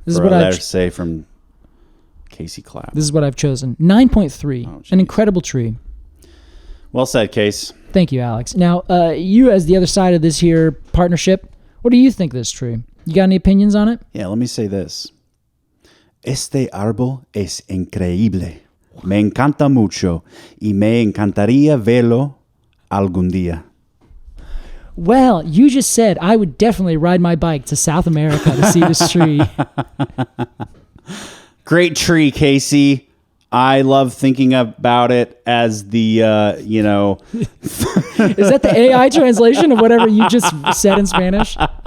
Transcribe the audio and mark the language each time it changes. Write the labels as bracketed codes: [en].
[en] This is what I say from Casey Clapp. This is what I've chosen. 9.3. An incredible tree. Well said, Case. Thank you, Alex. Now, you as the other side of this here partnership, what do you think of this tree? You got any opinions on it? Yeah, let me say this. [es] Este árbol es increíble. Me encanta mucho y me encantaría verlo algún día. [en] Well, you just said I would definitely ride my bike to South America to see this tree. Great tree, Casey. I love thinking about it as the, Is that the AI translation of whatever you just said in Spanish?